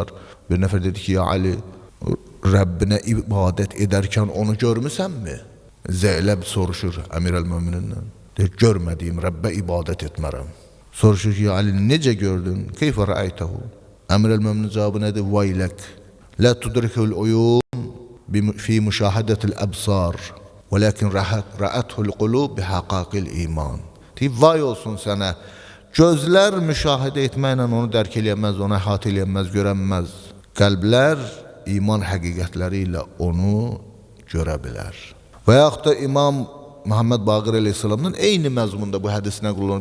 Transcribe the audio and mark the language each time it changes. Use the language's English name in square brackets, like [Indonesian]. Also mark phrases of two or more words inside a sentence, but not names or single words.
[Azerbaijani] Bir nəfər dedi ki, ya Ali, Rəbbinə ibadət edərkən onu görmüsənmi? Zeyləb soruşur Əmir əl-Möminindən. Deyir, görmədiyim Rəbbə ibadət etmərəm. Soruşur ki, ya Ali, necə gördün? [Arabic] كيف رأيته? [Azerbaijani] Əmir əl-Möminin cavabı nədir? Vaylək. [Arabic] لا تدركه العيون في مشاهدة الأبصار ولكن رأته القلوب بحقائق الإيمان. [Azerbaijani] Vay olsun sənə. Gözlər müşahidə etməklə onu dərk eləyəməz, onu əhatə eləyəməz, görənməz. Qəlblər iman həqiqətləri ilə onu görə bilər. Və yaxud da İmam Muhammed Baqir əleyhissalamın eyni məzmunda bu hədisine qullanır.